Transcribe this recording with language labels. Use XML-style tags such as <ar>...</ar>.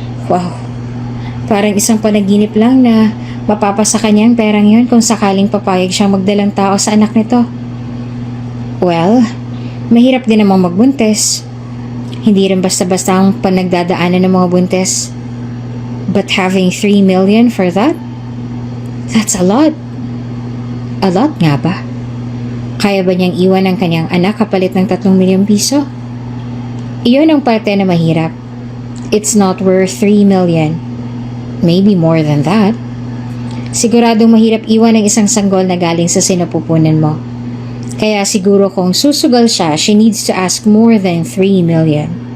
<tl>Wow, parang isang panaginip lang na mapapasa kanya ang perang yon kung sakaling papayag siyang magdalang tao sa anak nito. Well, mahirap din namang magbuntis. Hindi rin basta-basta ang panagdadaanan ng mga buntis.</tl> <en>But having 3 million for that? That's a lot. A lot</en> <tl>nga ba? Kaya ba niyang iwan ang kanyang anak kapalit ng 3 milyong piso? Iyon ang parte na mahirap.</tl> <en>It's not worth 3 million. Maybe more than that.</en> <tl>Siguradong mahirap iwan ang isang sanggol na galing sa sinapupunan mo. Kaya siguro kung susugal siya,</tl> <en>she needs to ask more than 3 million.</en>